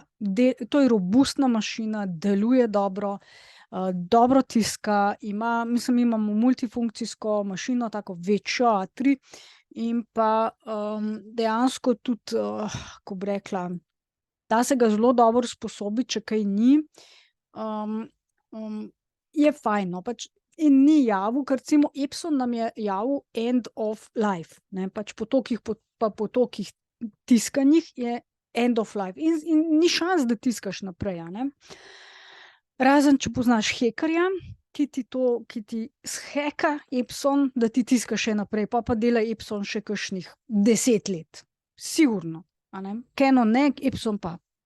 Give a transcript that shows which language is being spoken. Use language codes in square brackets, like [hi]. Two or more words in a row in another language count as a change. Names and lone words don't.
[sl] To je robustna mašina, deluje dobro, dobro tiska, mi imamo multifunkcijsko mašino, tako večjo A3 in pa dejansko tudi, ko bi rekla, da se ga zelo dobro usposobiti, če kaj ni. Je fajn, no, pač in ni javil, ker recimo Epson nam je javil [en] end of life, [sl] ne, pač po tolikih tiskanjih je [en] end of life [sl] in ni šans, da tiskaš naprej, a ne. Razen, če poznaš hekerja, ki ti sheka Epson, da ti tiskaš še naprej, pa dela Epson še kakšnih 10 let. Sigurno, a ne. Canon ne, Epson pa.